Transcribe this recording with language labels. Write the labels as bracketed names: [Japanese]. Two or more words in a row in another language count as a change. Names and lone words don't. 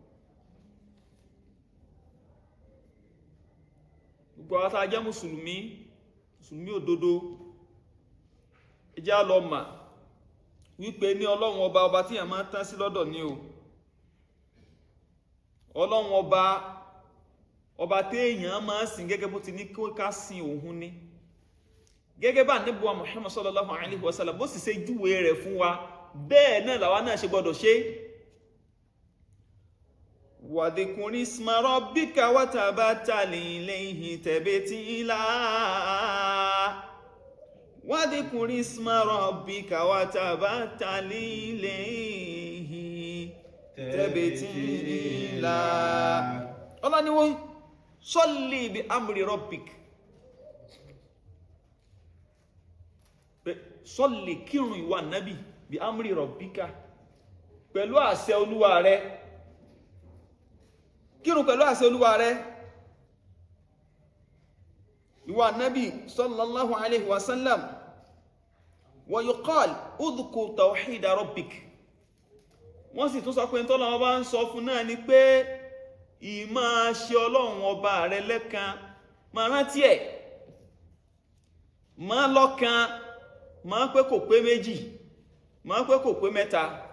[Yoruba] gbogbo àwọn tá a jẹ́ mùsùlùmí òdodo ẹ jẹ́ á lọ mà wípé ní Ọlọ́run ọba tí yàn máa tán sí lọ́dọ̀ ní o Ọlọ́run ọba tí èèyàn máa sìn gẹ́gẹ́ bó ti ní ká sìn òun ní gẹ́gẹ́ bá Ànábì wa Muhammad [Arabic] صلى الله عليه وسلم [Yoruba] bó sì ṣe júwe rẹ̀ fún wa bẹ́ẹ̀ náà làwa náà ṣe gbọ́dọ̀ ṣe. [Arabic] وَاذْكُرِ اسْمَ رَبِّكَ وَتَبَتَّلْ إِلَيْهِ تَبْتِيلًا وَاذْكُرِ اسْمَ رَبِّكَ وَتَبَتَّلْ إِلَيْهِ تَبْتِيلًا. [Yoruba] Allah ni wọ́n [Arabic] صَلِّ بِأَمْرِ رَبِّكَ [Yoruba] sọ́lì kírun ìwà nábì bí amri rọ̀bíkà pẹ̀lú àṣẹ olúwa rẹ̀, kírun pẹ̀lú àṣẹ olúwa rẹ̀. ìwà nábì [Arabic] صلى الله عليه وسلم ويقال اذكر توحيد ربك. [Yoruba] wọ́n sì tún sọ pé tọ́lọ́run bá ń sọ fún náà ni pé ìmá ṣe ọlọ́run ọba rẹ̀ lẹ́kan, máa rántí ẹ̀, máa lọ́kan, máa pé kò pé méjì, máa pé kò pé mẹ́ta.